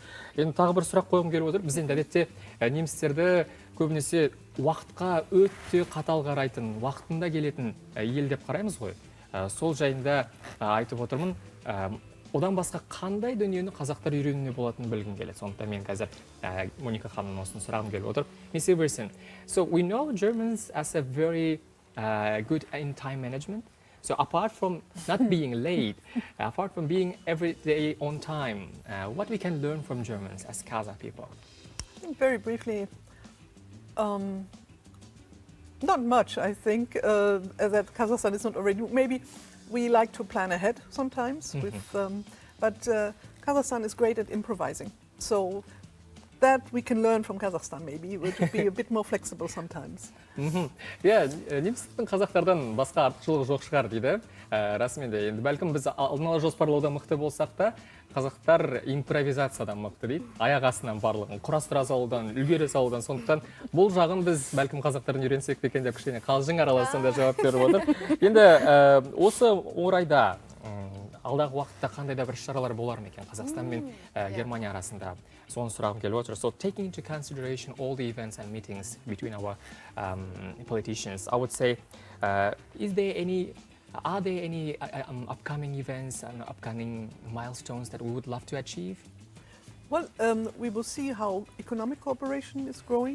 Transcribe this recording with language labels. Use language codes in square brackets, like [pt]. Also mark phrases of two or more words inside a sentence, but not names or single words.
[kk] Енді тағы бір сұрақ қойғым келіп отыр. Біз енді әдетте немістерді көбінесе уақытқа өте қатал қарайтын, уақытында келетін ел деп қараймыз ғой. Сол жайында айтып отырмын. Одан басқа қандай дүниені қазақтар үйренуіне болатынын білгім келеді. Сондықтан мен қазір Моника ханымның осыны сұрағым келіп отыр. [en] Miss Iversen, so we know Germans as a very good in time management. So apart from not being late, apart from being every day on time, what we can learn from Germans as Kazakh people? I think very briefly, not much, I think, that Kazakhstan is not already, maybe we like to plan ahead sometimes, but Kazakhstan is great at improvising. So that we can learn from Kazakhstan maybe, to be a bit more flexible sometimes. [kk] Немістің қазақтардан басқа артықшылығы жоқ шығар дейді. Расымен де, енді бәлкім біз алдын ала жоспарлауда мықты болсақ та, қазақтар импровизациядан мықты дейді. Аяқ астынан барлығын құрастыра салудан, үлгере салудан. Сондықтан бұл жағын біз бәлкім қазақтарын үйренсек пе екен деп кішкене қалжың араласында жауап беріп отыр. Енді осы орайда алдағы уақытта қандай да бір шаралар болар ма екен Қазақстан мен Германия арасында? Соны сұрағым келіп отыр. [en] So taking into consideration all the events and meetings between our politicians, I would say, are there any upcoming events and upcoming milestones that we would love to achieve? Well, we will see how economic cooperation is growing.